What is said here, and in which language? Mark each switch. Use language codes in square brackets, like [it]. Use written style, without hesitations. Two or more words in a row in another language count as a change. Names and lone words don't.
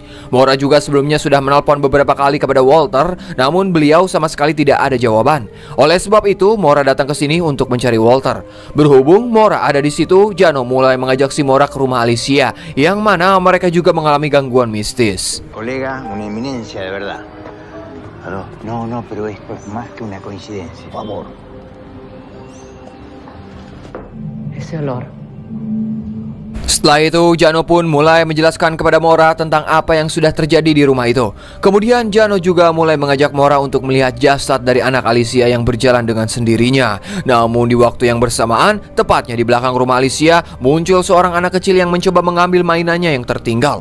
[id] Mora juga sebelumnya sudah menelpon beberapa kali kepada Walter, namun beliau sama sekali tidak ada jawaban. Oleh sebab itu, Mora datang ke sini untuk mencari Walter. Berhubung Mora ada di situ, Jano mulai mengajak si Mora ke rumah Alicia, yang mana mereka juga mengalami gangguan mistis. [es] Colega, una eminencia de verdad. Jano. No, pero esto es más que una coincidencia. Por favor. Ese olor. [id] Setelah itu, Jano pun mulai menjelaskan kepada Mora tentang apa yang sudah terjadi di rumah itu. Kemudian Jano juga mulai mengajak Mora untuk melihat jasad dari anak Alicia yang berjalan dengan sendirinya. Namun di waktu yang bersamaan, tepatnya di belakang rumah Alicia, muncul seorang anak kecil yang mencoba mengambil mainannya yang tertinggal.